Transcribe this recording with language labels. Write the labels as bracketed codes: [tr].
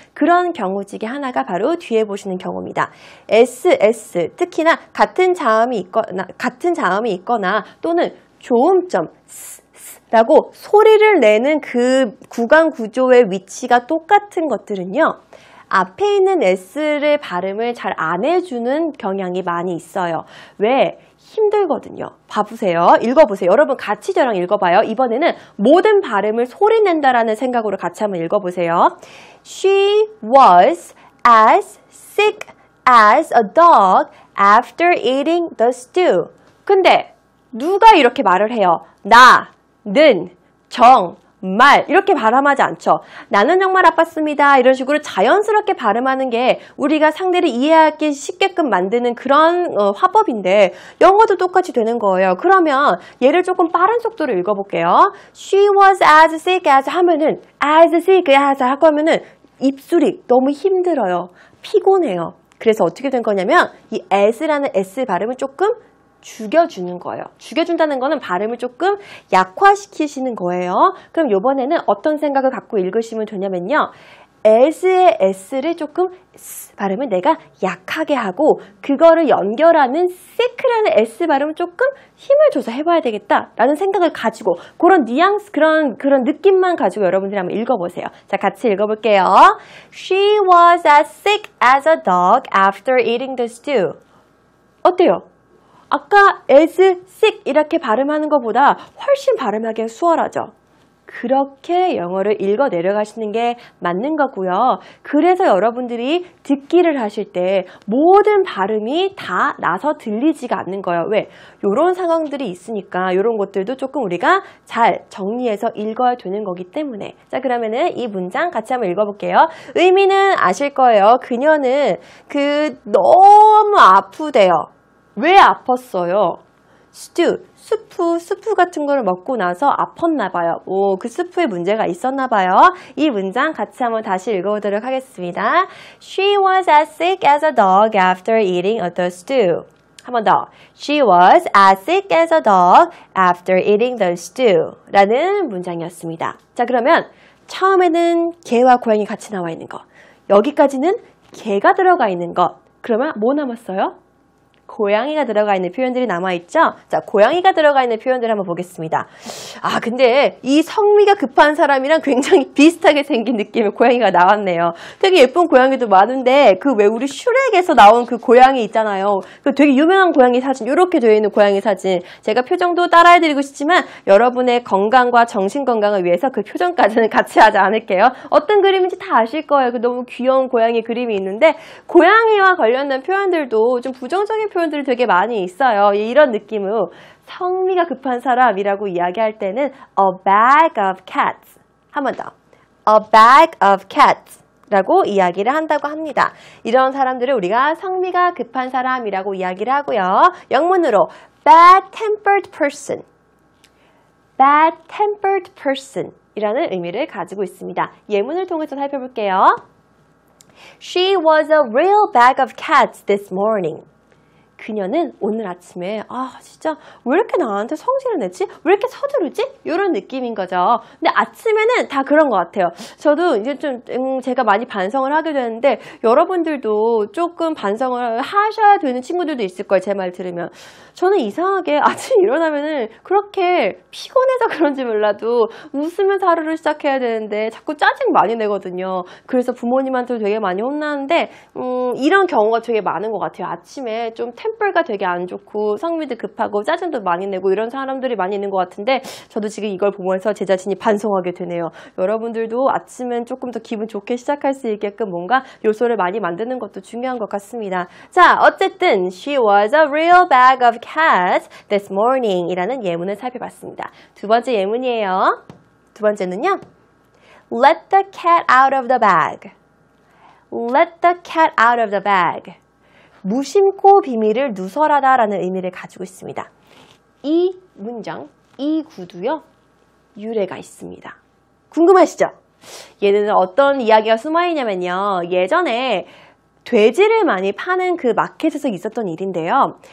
[ko] 그런 경우 중에 하나가 바로 뒤에 보시는 경우입니다. SS 특히나 같은 자음이 있거나 또는 조음점 라고 소리를 내는 그 구강 구조의 위치가 똑같은 것들은요. 앞에 있는 S를 발음을 잘 안 해주는 경향이 많이 있어요. 왜? 힘들거든요. 봐보세요. 읽어보세요. 여러분 같이 저랑 읽어봐요. 이번에는 모든 발음을 소리 낸다라는 생각으로 같이 한번 읽어보세요. [en] She was as sick as a dog after eating the stew. [ko] 근데 누가 이렇게 말을 해요? 는, 정말 이렇게 발음하지 않죠. 나는 정말 아팠습니다. 이런 식으로 자연스럽게 발음하는 게 우리가 상대를 이해하기 쉽게끔 만드는 그런 화법인데 영어도 똑같이 되는 거예요. 그러면 얘를 조금 빠른 속도로 읽어볼게요. [en] She was as sick as [ko] 하면은 [en] as sick as [ko] 하고 하면은 입술이 너무 힘들어요. 피곤해요. 그래서 어떻게 된 거냐면 이 as라는 s 발음을 조금 죽여주는 거예요. 죽여준다는 거는 발음을 조금 약화시키시는 거예요. 그럼 이번에는 어떤 생각을 갖고 읽으시면 되냐면요. as의 s를 조금 발음을 내가 약하게 하고 그거를 연결하는 sick라는 s 발음을 조금 힘을 줘서 해봐야 되겠다라는 생각을 가지고 그런 뉘앙스, 그런 느낌만 가지고 여러분들이 한번 읽어보세요. 자, 같이 읽어볼게요. [en] She was as sick as a dog after eating the stew. [ko] 어때요? 아까 [en] as sick [ko] 이렇게 발음하는 것보다 훨씬 발음하기 수월하죠. 그렇게 영어를 읽어 내려가시는 게 맞는 거고요. 그래서 여러분들이 듣기를 하실 때 모든 발음이 다 나서 들리지가 않는 거예요. 왜? 이런 상황들이 있으니까 이런 것들도 조금 우리가 잘 정리해서 읽어야 되는 거기 때문에. 자, 그러면은 이 문장 같이 한번 읽어볼게요. 의미는 아실 거예요. 그녀는 너무 아프대요. 왜 아팠어요? stew, 수프 같은 거를 먹고 나서 아팠나 봐요. 그 수프에 문제가 있었나 봐요. 이 문장 같이 한번 다시 읽어보도록 하겠습니다. [en] She was as sick as a dog after eating the stew. [ko] 한 번 더. [en] She was as sick as a dog after eating the stew. [ko] 라는 문장이었습니다. 자, 그러면 처음에는 개와 고양이 같이 나와 있는 것. 여기까지는 개가 들어가 있는 것. 그러면 뭐 남았어요? 고양이가 들어가 있는 표현들이 남아있죠? 자, 고양이가 들어가 있는 표현들 한번 보겠습니다. 아, 근데 이 성미가 급한 사람이랑 굉장히 비슷하게 생긴 느낌의 고양이가 나왔네요. 되게 예쁜 고양이도 많은데 그 왜 우리 슈렉에서 나온 그 고양이 있잖아요. 그 되게 유명한 고양이 사진, 이렇게 되어 있는 고양이 사진. 제가 표정도 따라해드리고 싶지만 여러분의 건강과 정신 건강을 위해서 그 표정까지는 같이 하지 않을게요. 어떤 그림인지 다 아실 거예요. 그 너무 귀여운 고양이 그림이 있는데 고양이와 관련된 표현들도 좀 부정적인 표현들이 되게 많이 있어요. 이런 느낌으로 성미가 급한 사람이라고 이야기할 때는 [en] a bag of cats. [ko] 한 번 더. [en] a bag of cats [ko] 라고 이야기를 한다고 합니다. 이런 사람들을 우리가 성미가 급한 사람이라고 이야기를 하고요. 영문으로 [en] bad-tempered person. bad-tempered person [ko] 이라는 의미를 가지고 있습니다. 예문을 통해서 살펴볼게요. [en] She was a real bag of cats this morning. [ko] 그녀는 오늘 아침에 진짜 왜 이렇게 나한테 성질을 내지? 왜 이렇게 서두르지? 이런 느낌인 거죠. 근데 아침에는 다 그런 것 같아요. 저도 이제 좀 제가 많이 반성을 하게 되는데 여러분들도 조금 반성을 하셔야 되는 친구들도 있을 거예요. 제 말 들으면. 저는 이상하게 아침에 일어나면은 그렇게 피곤해서 그런지 몰라도 웃으면서 하루를 시작해야 되는데 자꾸 짜증 많이 내거든요. 그래서 부모님한테도 되게 많이 혼나는데 이런 경우가 되게 많은 것 같아요. 아침에 좀 템플가 되게 안 좋고 성미도 급하고 짜증도 많이 내고 이런 사람들이 많이 있는 것 같은데 저도 지금 이걸 보면서 제 자신이 반성하게 되네요. 여러분들도 아침엔 조금 더 기분 좋게 시작할 수 있게끔 뭔가 요소를 많이 만드는 것도 중요한 것 같습니다. 자, 어쨌든 [en] She was a real bag of cats this morning [ko] 이라는 예문을 살펴봤습니다. 두 번째 예문이에요. 두 번째는요. [en] Let the cat out of the bag. Let the cat out of the bag. [ko] 무심코 비밀을 누설하다 라는 의미를 가지고 있습니다. 이 문장, 이 구두요, 유래가 있습니다. 궁금하시죠? 얘는 어떤 이야기가 숨어있냐면요. 예전에 돼지를 많이 파는 그 마켓에서 있었던 일인데요.